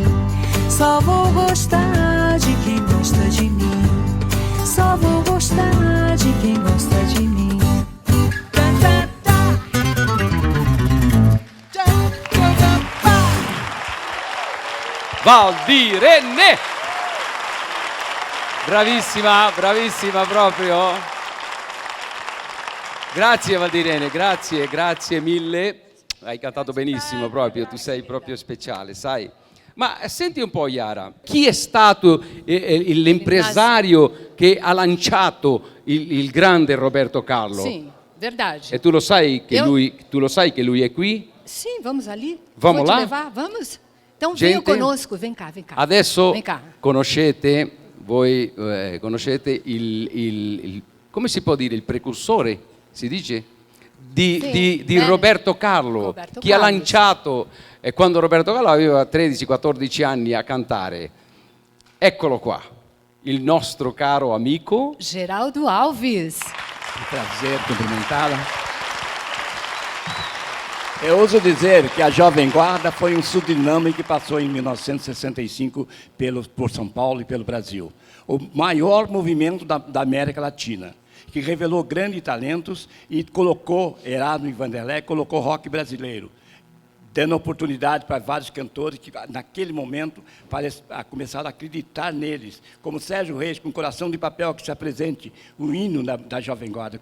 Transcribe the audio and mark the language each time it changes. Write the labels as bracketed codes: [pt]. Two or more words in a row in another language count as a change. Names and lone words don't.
[pt] Só vou gostar de quem gosta de mim. Só vou gostar de quem gosta de mim. Valdirene! [it] Bravissima, bravissima proprio. Grazie Valdirene, grazie mille. Hai cantato benissimo proprio, tu sei proprio speciale, sai? Ma senti un po' Yara, chi è stato l'impresario che ha lanciato il grande Roberto Carlo? [pt] Sim, verdade. [it] E tu lo sai che lui è qui? [pt] Sim, vamos ali. Vamos Vou lá? te levar, vamos? Então Gente, venha conosco, vem cá, vem cá. [it] Adesso [pt] Vem cá. [it] conoscete il come si può dire, il precursore, si dice? Di Roberto Carlo, Roberto chi ha Carlos. lanciato quando Roberto Carlo aveva 13-14 anni a cantare. Eccolo qua, il nostro caro amico. Geraldo Alves. [pt] Prazer cumprimentá-la. Eu ouso dizer que a Jovem Guarda foi um tsunami que passou em 1965 por São Paulo e pelo Brasil. O maior movimento da América Latina, que revelou grandes talentos e colocou, Erasmo e Vanderlei, colocou rock brasileiro, dando oportunidade para vários cantores que, naquele momento, começaram a acreditar neles, como Sérgio Reis, com Coração de Papel, que se apresente o hino da Jovem Guarda.